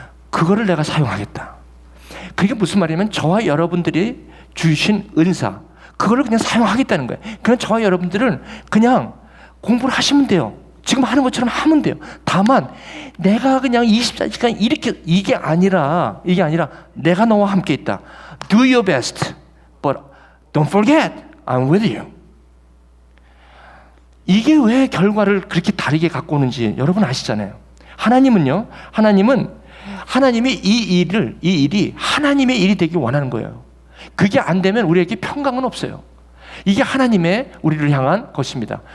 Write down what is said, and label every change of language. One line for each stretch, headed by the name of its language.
Korean: 그거를 내가 사용하겠다. 그게 무슨 말이냐면 저와 여러분들이 주신 은사 그거를 그냥 사용하겠다는 거예요. 그냥 저와 여러분들은 그냥 공부를 하시면 돼요. 지금 하는 것처럼 하면 돼요. 다만 내가 그냥 24시간 이게 아니라 내가 너와 함께 있다.
English: Do your best, but don't forget I'm with you.
Korean: 이게 왜 결과를 그렇게 다르게 갖고 오는지 여러분 아시잖아요. 하나님이 이 일이 하나님의 일이 되길 원하는 거예요. 그게 안 되면 우리에게 평강은 없어요. 이게 하나님의 우리를 향한 것입니다.